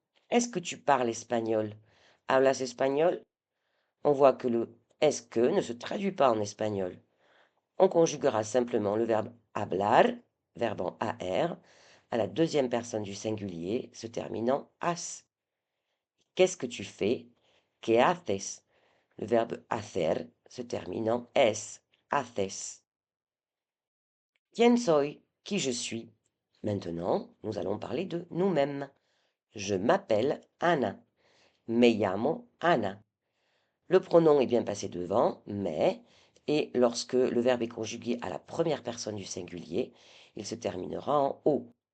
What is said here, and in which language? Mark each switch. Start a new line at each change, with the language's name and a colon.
French: Est-ce que tu parles espagnol?
Spanish: ¿Hablas espagnol?
French: On voit que le est-ce que ne se traduit pas en espagnol. On conjuguera simplement le verbe hablar, verbe en AR, à la deuxième personne du singulier, se terminant as. Qu'est-ce que tu fais?
Spanish: ¿Qué haces?
French: Le verbe hacer se termine en es, haces.
Spanish: ¿Quién soy?
French: Qui je suis? Maintenant, nous allons parler de nous-mêmes. Je m'appelle Anna.
Spanish: Me llamo Anna.
French: Le pronom est bien passé devant, mais, et lorsque le verbe est conjugué à la première personne du singulier, il se terminera en O.